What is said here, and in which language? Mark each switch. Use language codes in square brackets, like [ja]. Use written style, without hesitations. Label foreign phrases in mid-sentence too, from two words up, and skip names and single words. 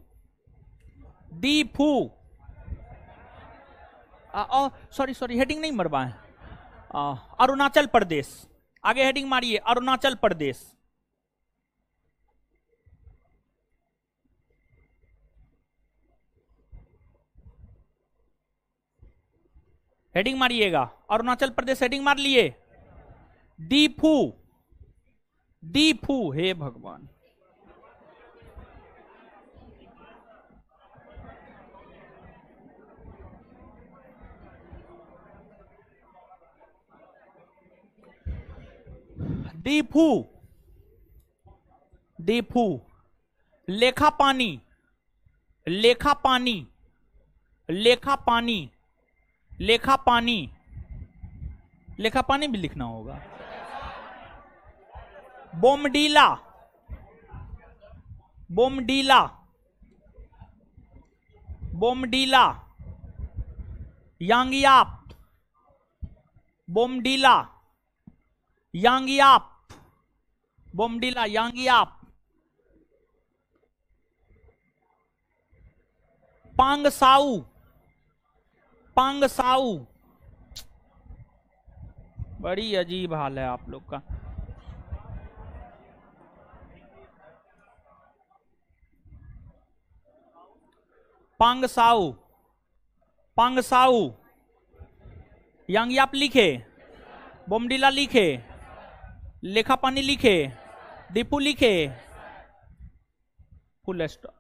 [hi] दीफू, [en] sorry sorry [hi] हेडिंग नहीं मरवाए, अरुणाचल प्रदेश, आगे हेडिंग मारिए अरुणाचल प्रदेश, हेडिंग मारिएगा अरुणाचल प्रदेश, हेडिंग मार लिए दीफू, दीफू, हे भगवान, दीफू, दीफू, लेखा पानी, लेखा पानी, लेखा पानी, लेखा पानी, लेखा पानी भी लिखना होगा। बोमडीला, बोमडीला, बोमडीला, यांगियाप, बोमडीला, यांगियाप, बोमडीला, यांगियाप, पांगसाऊ, पांगसाऊ, बड़ी अजीब हाल है आप लोग का। पांगसाऊ, पांगसाऊ, यांगियाप लिखे, बोमडीला लिखे, लेखा पानी लिखे, दीपू लिखे, [en] full stop.